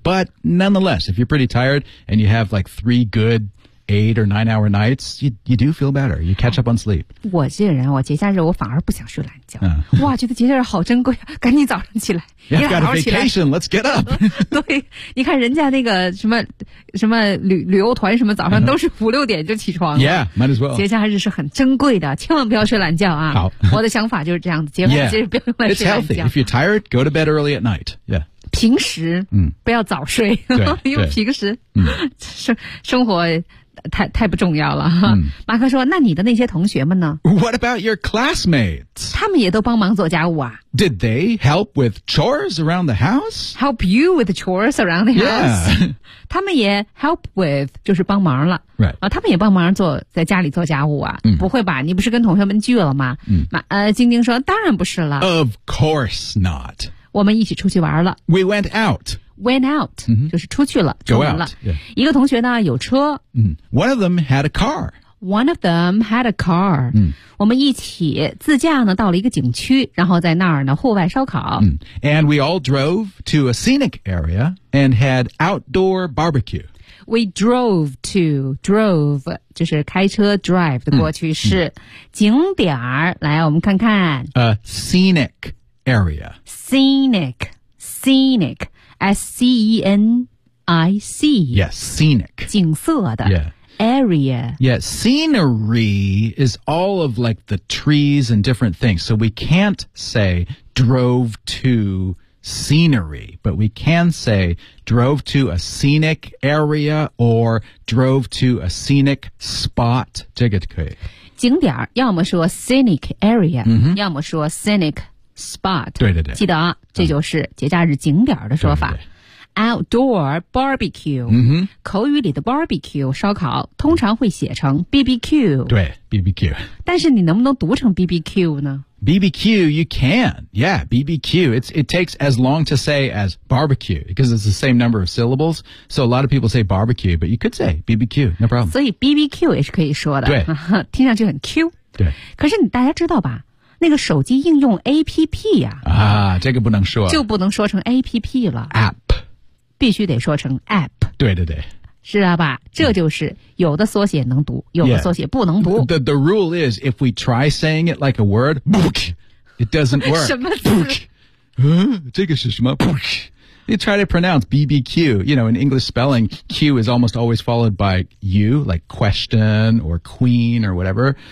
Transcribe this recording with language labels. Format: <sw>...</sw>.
<en>But nonetheless, if you're pretty tired and you have like 3 good 8 or 9 hour nights, you do feel better. You catch up on sleep.</en> <zh>我这个人，我节假日我反而不想睡懒觉。哇，觉得节假日好珍贵，赶紧早上起来。</zh> <en>You've got a vacation, let's get up.</en> <zh>对，你看人家那个什么什么旅游团什么，早上都是5-6点就起床</zh> <en>了。Yeah, might as well.</en> <zh>节假日是很珍贵的，千万不要睡懒觉啊。好，我的想法就是这样子，节假日不要睡懒觉。</zh> <en>It's healthy. If you're tired, go to bed early at night. Yeah.</en> <zh>平时不要早睡，因为平时生活太不重要了。马克说，那你的那些同学们呢？</zh> <en>What about your classmates?</en> <zh>他们也都帮忙做家务啊。</zh> <en>Did they help with chores around the house? Help you with chores around the house? Yeah.</en> <zh>他们也</zh> <en>help with,</en> <zh>就是帮忙了。</zh> <en>Right.</en> <zh>他们也帮忙做在家里做家务啊。不会吧，你不是跟同学们聚了吗？晶晶说，当然不是了。</zh> <en>Of course not.</en> <zh>我们一起出去玩了。</zh> <en>We went out. Went out,、 mm-hmm.</en> <zh>就是出去了，出门了。</zh> <en>Go out, yeah.</en> <zh>一个同学呢，有车。</zh> <en>One of them had a car. One of them had a car.、 Mm.</en> <zh>我们一起自驾呢，到了一个景区，然后在那儿呢，户外烧烤。</zh> <en>And we all drove to a scenic area and had outdoor barbecue. We drove,</en> <zh>就是开车 drive 的过去式。景点儿，来，我们看看。</zh> <en>A scenic. Area. Scenic. S-C-E-N-I-C. Yes, scenic.</en> <zh>景色的</zh> <en>Yeah. Area. Yeah, scenery is all of like the trees and different things. So we can't say drove to scenery, but we can say drove to a scenic area or drove to a scenic spot.</en> <zh>这个可以。景点要么说 scenic area,、 mm-hmm. 要么说 scenicSpot, 对对对，记得啊，这就是节假日景点的说法。</zh> <en>Outdoor barbecue,、嗯、哼，</en> <zh>口语里的 barbecue 烧烤通常会写成 BBQ, 对 BBQ, 但是你能不能读成 BBQ 呢？</zh> <en>BBQ, you can, yeah, BBQ, it takes as long to say as barbecue, because it's the same number of syllables, so a lot of people say barbecue, but you could say BBQ, no problem.</en> <zh>所以 BBQ 也是可以说的，对，听上去很 Q, 对，可是你大家知道吧，那个手机应用 APP 呀、啊。啊，这个不能说。就不能说成 APP 了。</zh> <en>App。</en> <zh>必须得说成 App。对对对。是啊吧，这就是有的缩写能读，有的缩写不能读。</zh> <en>Yeah. The rule is, if we try saying it like a word, it doesn't work.</en> <zh>什么词、这个是什么</zh> <en>You try to pronounce BBQ, you know, in English spelling, Q is almost always followed by U, like question or queen or whatever.</en>